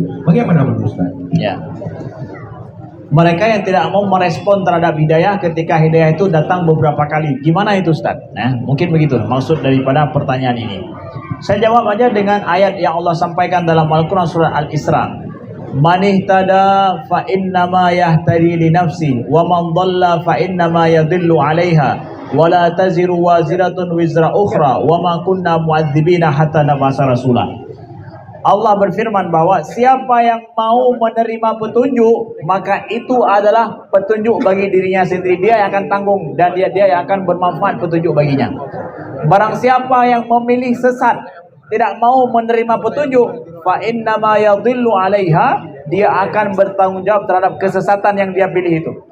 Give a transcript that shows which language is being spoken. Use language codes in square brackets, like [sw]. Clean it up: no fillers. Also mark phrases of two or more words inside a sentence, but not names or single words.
[id] Bagaimana menurut Ustaz? Ya. Mereka yang tidak mau merespon terhadap hidayah ketika hidayah itu datang beberapa kali. Gimana itu Ustaz? Nah, mungkin begitu maksud daripada pertanyaan ini. Saya jawab aja dengan ayat yang Allah sampaikan dalam Al-Quran surah Al-Isra. [ar] من اهتدى فإنما يهتدي لنفسه ومن ضل فإنما يضل عليها ولا تزر وازرة وزر أخرى وما كنا معذبين حتى نبعث رسولا. [id] Allah berfirman bahwa siapa yang mau menerima petunjuk, maka itu adalah petunjuk bagi dirinya sendiri. Dia yang akan tanggung dan dia yang akan bermanfaat petunjuk baginya. Barang siapa yang memilih sesat, tidak mau menerima petunjuk, [ar] فإنما يضل عليها, [id] dia akan bertanggung jawab terhadap kesesatan yang dia pilih itu.